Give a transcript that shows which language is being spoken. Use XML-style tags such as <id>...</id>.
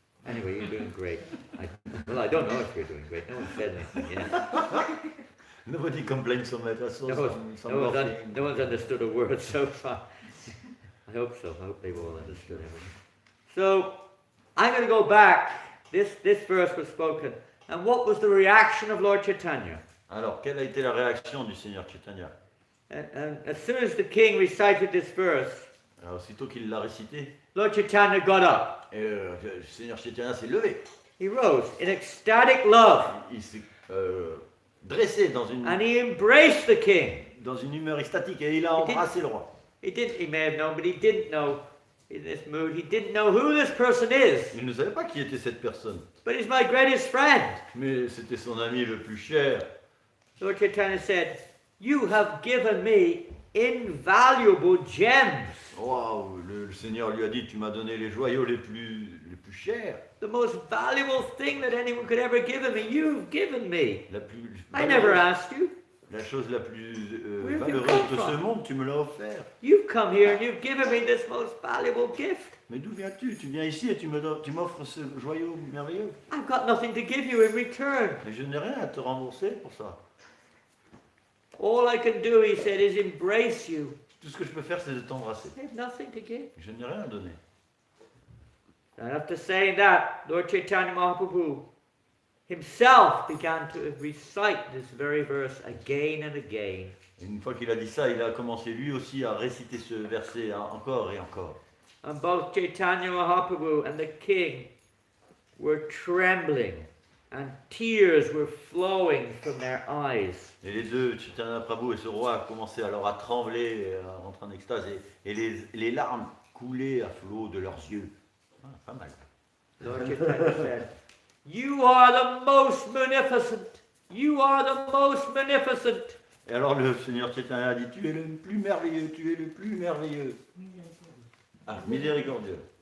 <en>Anyway, you're doing great. I don't know if you're doing great. No one said anything yet. Nobody complains so much. I saw some No one's understood a word so far. I hope so. I hope they've all understood everything. So, I'm going to go back. This verse was spoken. And what was the reaction of Lord Chaitanya?</en> <fr>Alors, quelle a été la réaction du Seigneur Chaitanya?</fr> <en>And as soon as the king recited this verse,</en> <fr>Alors, aussitôt qu'il l'a récité,</fr> <en>Lord Chaitanya got up.</en> <fr>le Seigneur Chaitanya s'est levé.</fr> <en>He rose in ecstatic love.</en> <fr>Il s'est dressé dans</fr> <en>And he embraced the king.</en> <fr>une humeur extatique et il a embrassé le roi.</fr> <en>He may have known, but he didn't know in this mood. He didn't know who this person is.</en> <fr>Il ne savait pas qui était cette personne,</fr> <en>But he's my greatest friend.</en> <fr>mais c'était son ami le plus cher.</fr> <en>Lord Chaitanya said, "You have given me invaluable gems.</en> <fr>Waouh, le Seigneur lui a dit, tu m'as donné les joyaux les plus chers.</fr> <en>The most valuable thing that anyone could ever give me, you've given me.</en> <fr>La plus</fr> <en>I never asked you.</en> <fr>La chose la plus</fr> <en>Where did you</en> <fr>valeureuse</fr> <en>come</en> <fr>de ce</fr> <en>from?</en> <fr>monde, tu me l'as offert.</fr> <en>You've come here and you've given me this most valuable gift.</en> <fr>Mais d'où viens-tu? Tu viens ici et tu m'offres ce joyau merveilleux.</fr> <en>I've got nothing to give you in return.</en> <fr>Mais je n'ai rien à te rembourser pour ça.</fr> <en>All I can do," he said, "is embrace you.</en> <fr>Tout ce que je peux faire, c'est de t'embrasser.</fr> <en>I have nothing to give."</en> <fr>Je n'ai rien à donner.</fr> <en>And after saying that, Lord Chaitanya Mahaprabhu himself began to recite this very verse again and again.</en> <fr>Et une fois qu'il a dit ça, il a commencé lui aussi à réciter ce verset encore et encore.</fr> <en>And both Chaitanya Mahaprabhu and the king were trembling, and tears were flowing from their eyes.</en> <fr>Et les deux, Chaitanya Prabhu et ce roi, commençaient alors à trembler, à rentrer en extase, et les larmes coulaient à flot de leurs yeux. Ah, pas mal.</fr> <en>Lord Chaitanya said, "You are the most munificent. You are the most munificent."</en> <fr>Et alors le Seigneur Chaitanya a dit, tu es le plus merveilleux, tu es le plus merveilleux. Ah, miséricordieux.</fr>